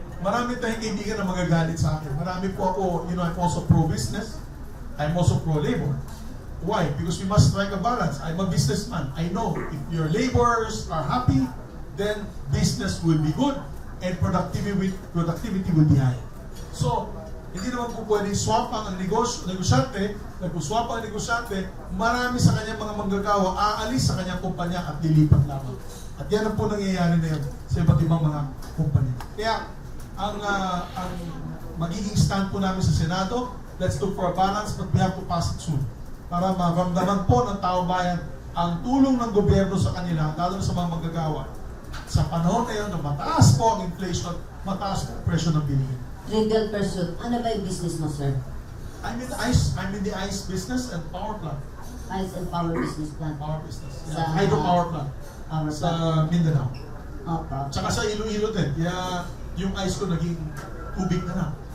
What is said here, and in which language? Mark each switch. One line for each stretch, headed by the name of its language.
Filipino: Marami tayong kaibigan na magagalit sa akin. Marami po ako,
English: I'm also pro-business. I'm also pro-labor. Why? Because we must strike a balance. I'm a businessman. I know if your laborers are happy, then business will be good and productivity will be high.
Filipino: So, hindi naman po pwedeng swapang ang negosyante, nag-swap ang negosyante, marami sa kanyang mga manggagawa aalis sa kanyang kumpanya at lilipat lamang. At yan ang po nangyayari na yun sa iba't ibang mga kumpanya. Kaya, ang magiging stand po namin sa Senado,
English: let's look for a balance, but we have to pass it soon.
Filipino: Para maramdaman po ng taong bayan ang tulong ng gobyerno sa kanila, lalo na sa mga manggagawa. Sa panahon na yun, na mataas po ang inflation, mataas po ang presyo ng bilihin.
English: Trivial pursuit.
Filipino: Ano ba yung business mo, sir?
English: I'm in the ice business and power plant. Ice and power business plant. Power business.
Filipino: Sa
English: Hydropower plant. Sa Mindanao. Okay.
Filipino: Tsaka sa Iloilo din. Kaya yung ice ko naging tubig na lang.